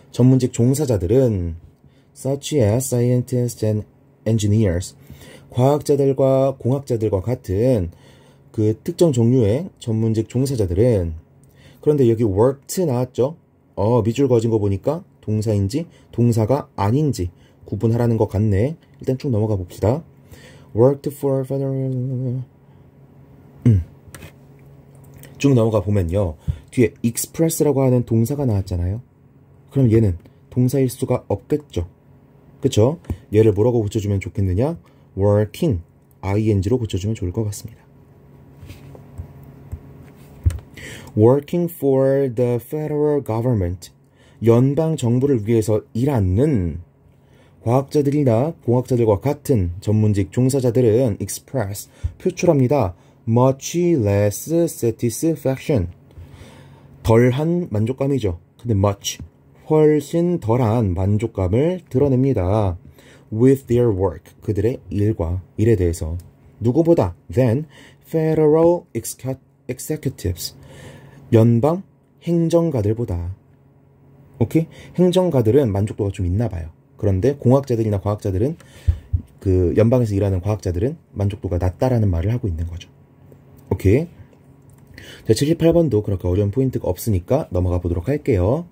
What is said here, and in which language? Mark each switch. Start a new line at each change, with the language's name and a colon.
Korean: 전문직 종사자들은
English: such as scientists and engineers.
Korean: 과학자들과 공학자들과 같은 그 특정 종류의 전문직 종사자들은 그런데 여기 worked 나왔죠? 밑줄 그어진 거 보니까 동사인지 동사가 아닌지 구분하라는 것 같네. 일단 쭉 넘어가 봅시다.
English: worked for federal
Korean: 쭉 넘어가 보면요. 뒤에 express라고 하는 동사가 나왔잖아요. 그럼 얘는 동사일 수가 없겠죠. 그쵸? 얘를 뭐라고 고쳐주면 좋겠느냐? working, ing로 고쳐주면 좋을 것 같습니다.
English: Working for the federal government.
Korean: 연방 정부를 위해서 일하는 과학자들이나 공학자들과 같은 전문직 종사자들은 express, 표출합니다.
English: much less satisfaction.
Korean: 덜한 만족감이죠. 근데 much, 훨씬 덜한 만족감을 드러냅니다.
English: with their work.
Korean: 그들의 일에 대해서. 누구보다
English: than federal executives.
Korean: 연방 행정가들보다. 오케이? 행정가들은 만족도가 좀 있나 봐요. 그런데 공학자들이나 과학자들은 그 연방에서 일하는 과학자들은 만족도가 낮다라는 말을 하고 있는 거죠. 오케이? 자, 78번도 그렇게 어려운 포인트가 없으니까 넘어가 보도록 할게요.